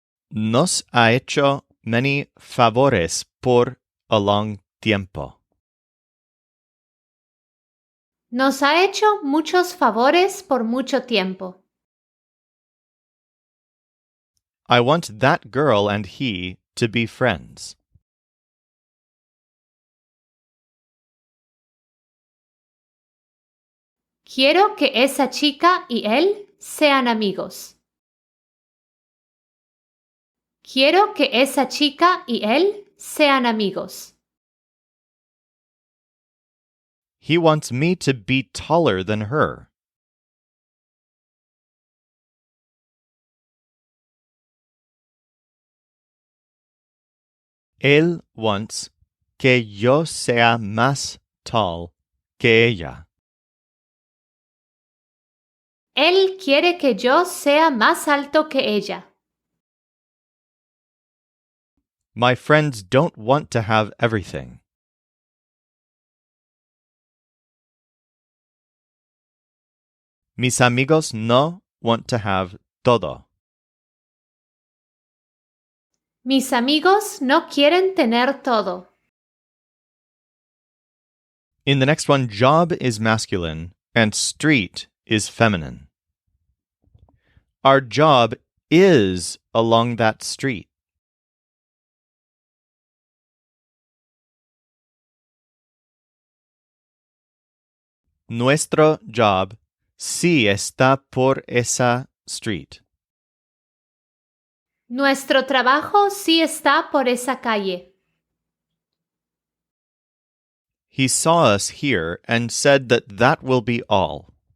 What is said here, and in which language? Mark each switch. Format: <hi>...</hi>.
<es>Nos ha hecho</es> <en>many</en> <es>favores por</es> <en>a long</en> <es>tiempo. Nos ha hecho muchos favores por mucho tiempo.</es> <en>I want that girl and he to be friends.</en> <es>Quiero que esa chica y él sean amigos. Quiero que esa chica y él sean amigos.</es> <en>He wants me to be taller than her.</en> <es>Él</es> <en>wants</en> <es>que yo sea más</es> <en>tall</en> <es>que ella. Él quiere que yo sea más alto que ella.</es> <en>My friends don't want to have everything.</en> <es>Mis amigos no</es> <en>want to have</en> <es>todo. Mis amigos no quieren tener todo.</es> <en>In the next one, job is masculine and street is feminine. Our job is along that street.</en> <es>Nuestro</es> <en>job</en> <es>sí está por esa</es> <en>street.</en> <es>Nuestro trabajo sí está por esa calle.</es> <en>He saw us here and said that will be all.</en>